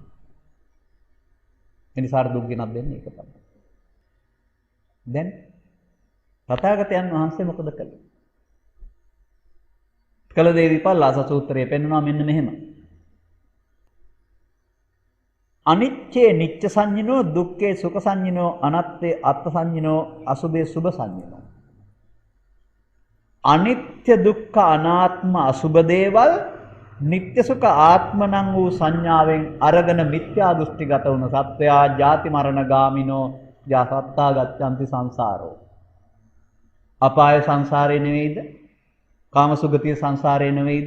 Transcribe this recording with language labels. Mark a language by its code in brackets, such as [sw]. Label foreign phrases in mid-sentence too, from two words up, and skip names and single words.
[si] එනිසා දුක් ගෙනත් දෙන්නේ ඒක තමයි. දැන් තථාගතයන් වහන්සේ මොකද කළේ? කළ දේ විපල්ලාස සූත්‍රයේ පෙන්වනවා මෙන්න මෙහෙම. [pi] අනිච්චේ නිච්ච සංඤිනෝ, දුක්ඛේ සුඛ සංඤිනෝ, අනත්තේ අත්ථ සංඤිනෝ, අසුභේ සුභ සංඤිනෝ. [si] අනිත්‍ය දුක්ඛ අනාත්ම අසුබ දේවල් නිත්‍ය සුඛ ආත්ම නම් වූ සංඥාවෙන් අරගෙන මිත්‍යා දෘෂ්ටිගත වුණ සත්වයා [pi] ජාති මරණ ගාමිනෝ සත්තා ගච්ඡanti සංසාරෝ. [si] අපාය සංසාරේ නෙවෙයිද? කාමසුගතිය සංසාරේ නෙවෙයිද?